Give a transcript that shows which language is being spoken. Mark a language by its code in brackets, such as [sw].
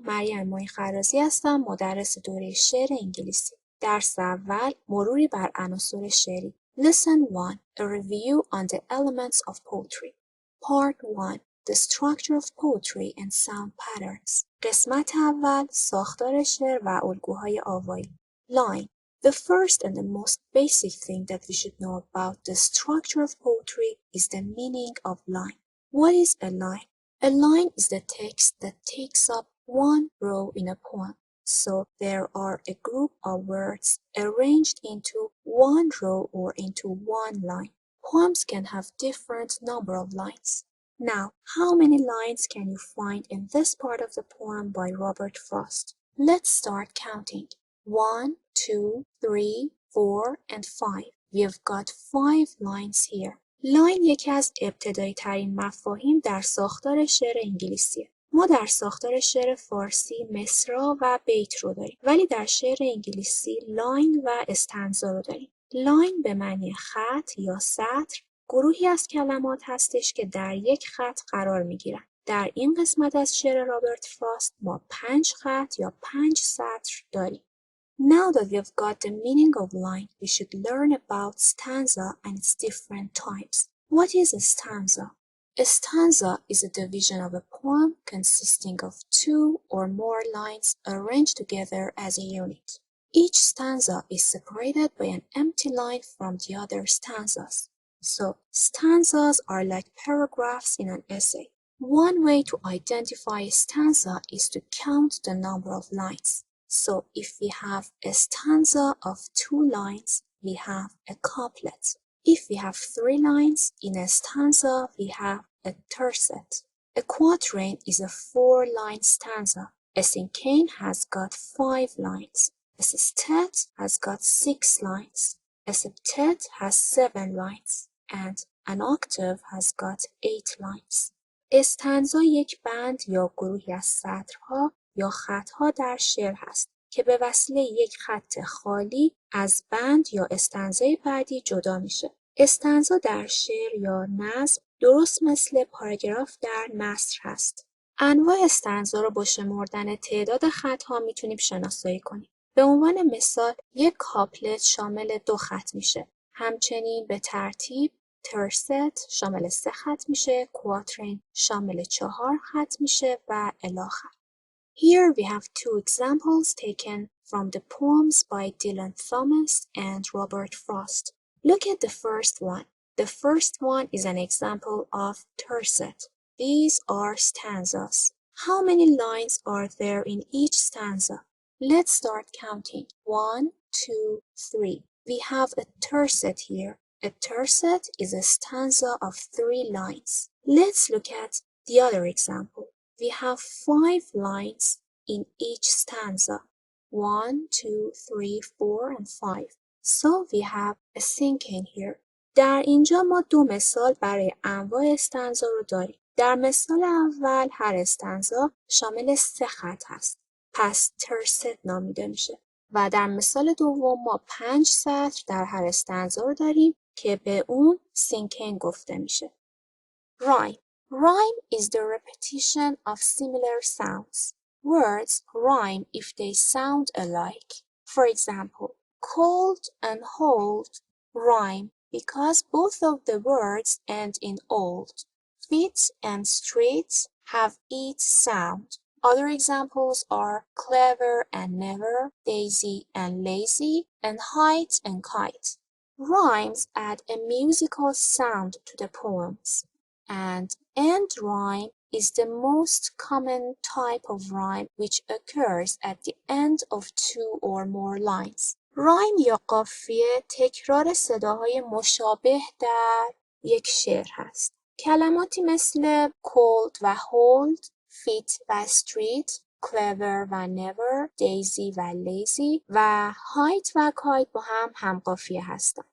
[fa] مریم ماهی خرازی هستم، مدرس دوره شعر انگلیسی. درس اول، مروری بر عناصر شعری. [en] Lesson 1. A review on the elements of poetry. Part 1. The structure of poetry and sound patterns. [fa] قسمت اول، ساختار شعر و الگوهای آوایی. [en] Line. The first and the most basic thing that we should know about the structure of poetry is the meaning of line. What is a line? A line is the text that takes up one row in a poem. So there are a group of words arranged into one row or into one line. Poems can have different number of lines. Now, how many lines can you find in this part of the poem by Robert Frost? Let's start counting. 1, 2, 3, 4, and 5. We have got 5 lines here. [fa] لاین یکی از ابتدایی ترین مفاهیم در ساختار شعر انگلیسیه. ما در ساختار شعر فارسی مصرع و بیت رو داریم، ولی در شعر انگلیسی لاین و استنزا رو داریم. لاین به معنی خط یا سطر گروهی از کلمات هستش که در یک خط قرار میگیرن. در این قسمت از شعر رابرت فراست ما 5 خط یا 5 سطر داریم. [en] Now that we've got the meaning of line, we should learn about stanza and its different types. What is a stanza? A stanza is a division of a poem consisting of 2 or more lines arranged together as a unit. Each stanza is separated by an empty line from the other stanzas. So, stanzas are like paragraphs in an essay. One way to identify a stanza is to count the number of lines. So if we have a stanza of 2 lines, we have a couplet. If we have 3 lines in a stanza, we have a tercet. A quatrain is a 4-line stanza. A cinquain has got 5 lines. A sestet has got 6 lines. A septet has 7 lines. And an octave has got 8 lines. [fa] استنزا یک بند یا گروهی از سطرها یا خطها در شعر هست که به وسیله یک خط خالی از بند یا استنزای بعدی جدا میشه. استنزا در شعر یا نظم درست مثل پاراگراف در نثر هست. انواع استنزا رو با شمردن تعداد خطها میتونیم شناسایی کنیم. به عنوان مثال یک کاپلت شامل 2 خط میشه. همچنین به ترتیب ترست شامل 3 خط میشه، کواترین شامل 4 خط میشه و الی آخر. [en] Here we have 2 examples taken from the poems by Dylan Thomas and Robert Frost. Look at the first one. The first one is an example of tercet. These are stanzas. How many lines are there in each stanza? Let's start counting. 1, 2, 3. We have a tercet here. A tercet is a stanza of 3 lines. Let's look at the other example. We have 5 lines in each stanza. 1, 2, 3, 4, and 5. So we have a cinquain here. [fa] در اینجا ما 2 مثال برای انواع استنزا رو داریم. در مثال اول هر استنزا شامل 3 خط هست. پس ترست نامیده میشه. و در مثال دوم ما 5 سطر در هر استنزا رو داریم که به اون cinquain گفته میشه. [en] Rhyme. Rhyme is the repetition of similar sounds. Words rhyme if they sound alike. For example, cold and hold rhyme because both of the words end in old. Fit and street have each sound. Other examples are clever and never, daisy and lazy, and height and kite. Rhymes add a musical sound to the poems. And end rhyme is the most common type of rhyme which occurs at the end of 2 or more lines. [fa] Rhyme یا قافیه تکرار صداهای مشابه در یک شعر هست. کلماتی مثل cold و hold، fit و street، clever و never، daisy و lazy و height و kite با هم قافیه هستند.